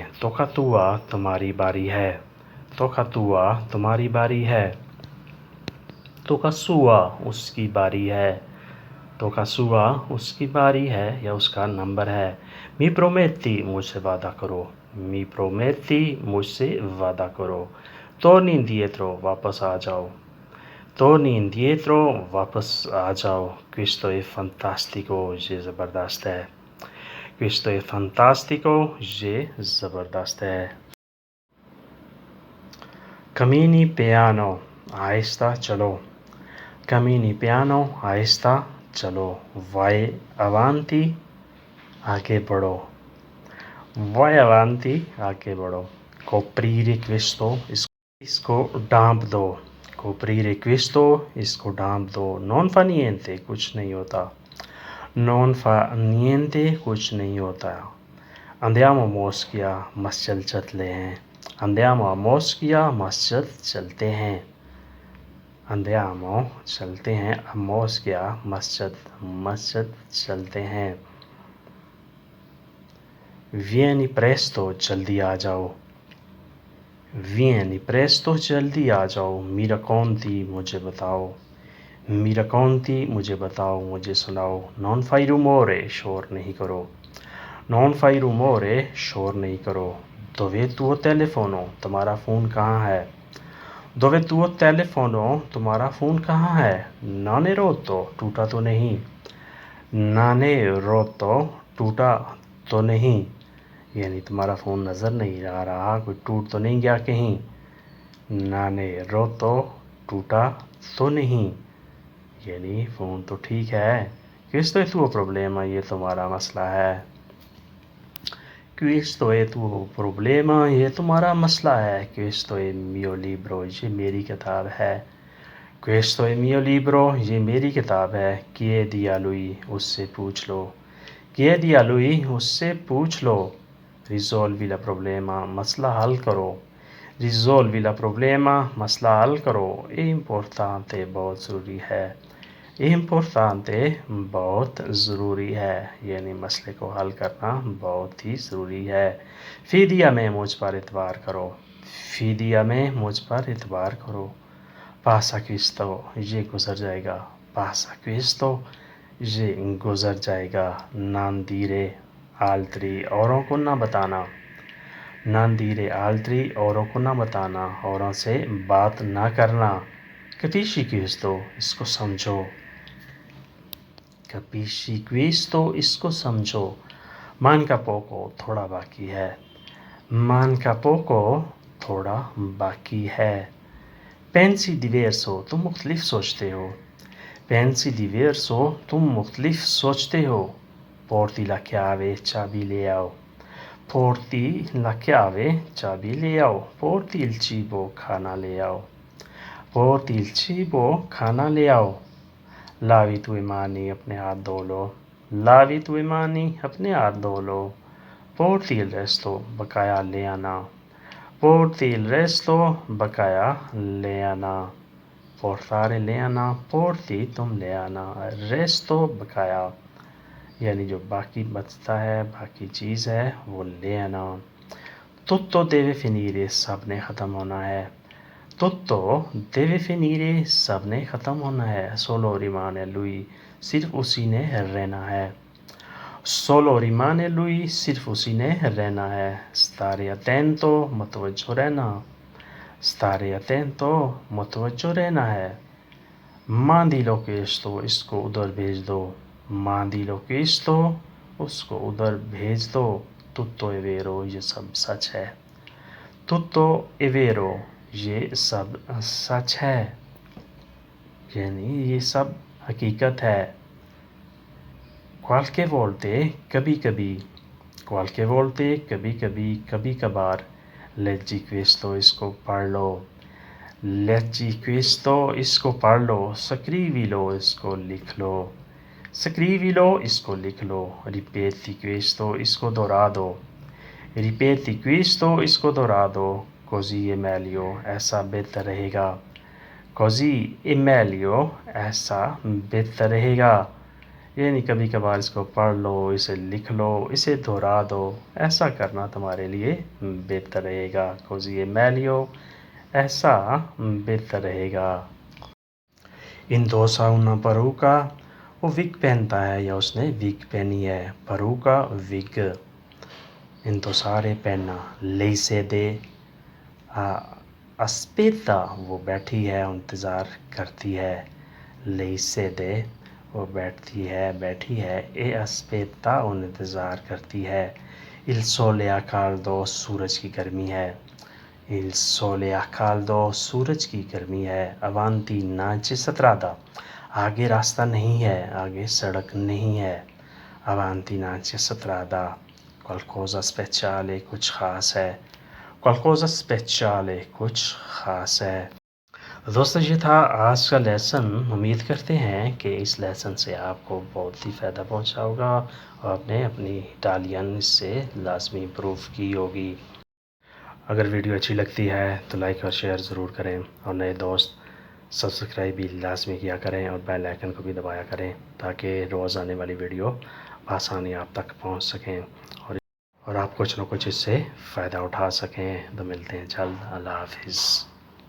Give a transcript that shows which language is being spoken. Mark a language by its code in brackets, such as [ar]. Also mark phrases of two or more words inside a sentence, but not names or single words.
[ur] तोक़तुआ تمہاری باری ہے. तोक़तुआ تمہاری باری ہے. तोक़सुआ اس کی باری ہے. तोक़सुआ اس کی باری ہے یا اس کا نمبر ہے. [it] mi prometti [ur] مجھ سے وعدہ کرو. [it] mi prometti [ur] مجھ سے وعدہ کرو. [it] torni indietro [ur] واپس آ جاؤ. [it] torni indietro [ur] واپس آ جاؤ. [it] questo è fantastico [ur] یہ زبردست ہے. [it] questo è fantastico [ur] یہ زبردست ہے. [it] cammini piano [ur] آہستہ چلو. [it] cammini piano [ur] آہستہ چلو. [it] vai avanti [ur] آگے بڑھو. [it] vai avanti [ur] آگے بڑھو. [it] coprire questo [ur] اس کو ڈھانپ دو. [it] coprire questo [ur] اس کو ڈھانپ دو. [it] non fa niente [ur] کچھ نہیں ہوتا. [it] non fa niente [ur] کچھ نہیں ہوتا. [it] andiamo a moschia [ur] مسجد چلتے ہیں. [it] andiamo a moschia [ur] مسجد چلتے ہیں. andiamo چلتے ہیں. [it] a moschia [ur] مسجد چلتے ہیں. [it] vieni presto [ur] جلدی آ جاؤ. [it] vieni presto [ur] جلدی آ جاؤ. [it] mi racconti [ur] مجھے بتاؤ. [it] mi racconti [ur] مجھے بتاؤ مجھے سناؤ. [it] non fai rumore [ur] شور نہیں کرو. [it] non fai rumore [ur] شور نہیں کرو. [it] dov'è tuo telefono [ur] تمہارا فون کہاں ہے. [it] dov'è tuo telefono [ur] تمہارا فون کہاں ہے. [it] non è rotto [ur] ٹوٹا تو نہیں. [it] non è rotto [ur] ٹوٹا تو نہیں یعنی تمہارا فون نظر نہیں آ رہا، کوئی ٹوٹ تو نہیں گیا کہیں. [it] non è rotto [ur] ٹوٹا تو نہیں یعنی فون تو ٹھیک ہے. [it] questo è tuo problema [ur] یہ تمہارا مسئلہ ہے. [it] questo è tuo problema [ur] یہ تمہارا مسئلہ ہے. [it] questo è mio libro [ur] یہ میری کتاب ہے. [it] questo è mio libro [ur] یہ میری کتاب ہے. [it] chiedi a lui [ur] اس سے پوچھ لو. [it] chiedi a lui [ur] اس سے پوچھ لو. [it] risolvi la problema [ur] مسئلہ حل کرو. [it] risolvi la problema [ur] مسئلہ حل کرو. [it] è importante [ur] بہت ضروری ہے. [it] è importante [ur] بہت ضروری ہے یعنی مسئلے کو حل کرنا بہت ہی ضروری ہے. [it] fidi a me [ur] مجھ پر اعتبار کرو. [it] fidi a me [ur] مجھ پر اعتبار کرو. [it] passa questo [ur] یہ گزر جائے گا. [it] passa questo [ur] یہ گزر جائے گا. [it] non dire altri [ur] اوروں کو نہ بتانا. [it] non dire altri [ur] اوروں کو نہ بتانا اوروں سے بات نہ کرنا. [it] capisci questo [ur] اس کو سمجھو. [it] capisci questo [ur] اس کو سمجھو. [it] manca poco [ur] تھوڑا باقی ہے. [it] manca poco [ur] تھوڑا باقی ہے. [it] pensi diverso [ur] تم مختلف سوچتے ہو. [it] pensi diverso [ur] تم مختلف سوچتے ہو. [it] porti la chiave [ur] چابی لے آؤ. [it] porti la chiave [ur] چابی لے آؤ. [it] porti il cibo [ur] کھانا لے آؤ. [it] porti il cibo [ur] کھانا لے آؤ. [it] lavi tue mani [ur] اپنے ہاتھ دھو لو. [it] lavi tue mani [ur] اپنے ہاتھ دھو لو. [it] porti il resto [ur] بقایا لے آنا. [it] porti il resto [ur] بقایا لے آنا. portare لے آنا. porti تم لے آنا. resto بقایا یعنی جو باقی بچتا ہے باقی چیز ہے وہ لے آنا. [it] tutto deve finire [ur] سب نے ختم ہونا ہے. [it] tutto deve finire [ur] سب نے ختم ہونا ہے. [it] solo rimane lui [ur] صرف اسی نے رہنا ہے. [it] solo rimane lui [ur] صرف اسی نے رہنا ہے. [it] stare attento [ur] متوجہ رہنا. [it] stare attento [ur] متوجہ رہنا ہے. [it] mandi lo questo [ur] اس کو ادھر بھیج دو. [it] mandi lo questo [ur] اس کو ادھر بھیج دو. [it] tutto è vero [ur] یہ سب سچ ہے. [it] tutto è vero [ur] یہ سب سچ ہے یعنی یہ سب حقیقت ہے. [it] qualche volte [ur] کبھی کبھی. [it] qualche volte [ur] کبھی کبھی کبھی کبھار. [it] leggi questo [ur] اس کو پڑھ لو. [it] leggi questo [ur] اس کو پڑھ لو. scrivilo اس کو لکھ لو. scrivilo اس کو لکھ لو [it] ripeti questo [ur] اس کو دہرا دو [it] ripeti questo [ur] اس کو دہرا دو [it] così è [ur] meglio ایسا بہتر رہے گا [it] così è meglio [ur] ایسا بہتر رہے گا یعنی کبھی کبھار اس کو پڑھ لو اسے لکھ لو اسے دہرا دو ایسا کرنا تمہارے لیے بہتر رہے گا [it] così è meglio [ur] ایسا بہتر رہے گا [it] indossa una parrucca [ur] وہ وگ پہنتا ہے یا اس نے وگ پہنی ہے parrucca وگ indossare پہننا lei siede aspetta وہ بیٹھی ہے انتظار کرتی ہے [it] lei siede [ur] وہ بیٹھی ہے [it] e aspetta [ur] وہ انتظار کرتی ہے [it] il sole è caldo [ur] سورج کی گرمی ہے [it] il sole è caldo [ur] سورج کی گرمی ہے avanti [it] non c'è strada [ur] آگے راستہ نہیں ہے آگے سڑک نہیں ہے [it] avanti non c'è strada qualcosa speciale [ur] کچھ خاص ہے [it] qualcosa speciale [ur] کچھ خاص ہے دوستو یہ تھا آج کا لیسن امید کرتے ہیں کہ اس لیسن سے آپ کو بہت ہی فائدہ پہنچا ہوگا اور آپ نے اپنی اٹالین اس سے لازمی امپروو کی ہوگی اگر ویڈیو اچھی لگتی ہے تو لائک اور شیئر ضرور کریں اور نئے دوست سبسکرائب بھی لازمی کیا کریں اور بیل آئیکن کو بھی دبایا کریں تاکہ روز آنے والی ویڈیو بآسانی آپ تک پہنچ سکیں اور آپ کچھ نہ کچھ اس سے فائدہ اٹھا سکیں تو ملتے ہیں جلد اللہ حافظ